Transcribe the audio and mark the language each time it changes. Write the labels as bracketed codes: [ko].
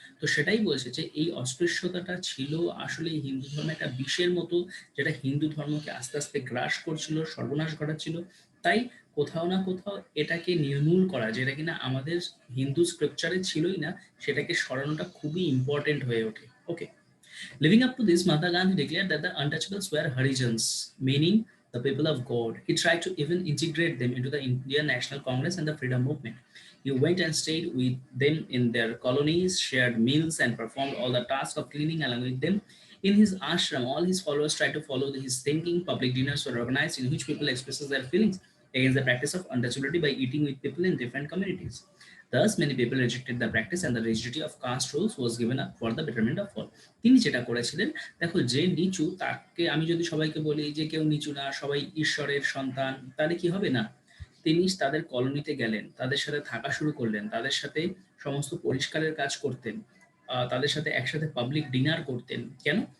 [bn] তো সেটাই বলছে যে এই অস্পৃশ্যতাটা ছিল আসলে হিন্দু ধর্মে একটা বিষের মতো, যেটা হিন্দু ধর্মকে আস্তে আস্তে গ্রাস করছিল, সর্বনাশ ঘটাচ্ছিল। তাই কোথাও না কোথাও এটাকে নির্মূল করা, যেটা কিনা আমাদের হিন্দু স্ক্রিপচারে ছিলই না, সেটাকে সরানোটা খুবই ইম্পর্টেন্ট হয়ে ওঠে। ওকে। [en] Living up to this, Mahatma Gandhi declared that the untouchables were Harijans, meaning the people of God. He tried to even integrate them into the Indian National Congress and the freedom movement. He went and stayed with them in their colonies, shared meals, and performed all the tasks of cleaning along with them. In his ashram, all his followers tried to follow his thinking. Public dinners were organized in which people expresses their feelings against the practice of untouchability by eating with people in different communities. Thus, many people rejected the practice and the rigidity of caste rules was given up for the betterment of all. [bn] তিনি যেটা করেছিলেন, দেখো যে নিচু তাকে আমি যদি সবাইকে বলি যে কেউ নিচু না, সবাই ঈশ্বরের সন্তান, তাহলে কি হবে? না। তিনি তাদের কলোনিতে গেলেন, তাদের সাথে থাকা শুরু করলেন, তাদের সাথে সমস্ত পরিষ্কারের কাজ করতেন, তাদের সাথে একসাথে পাবলিক ডিনার করতেন। কেন?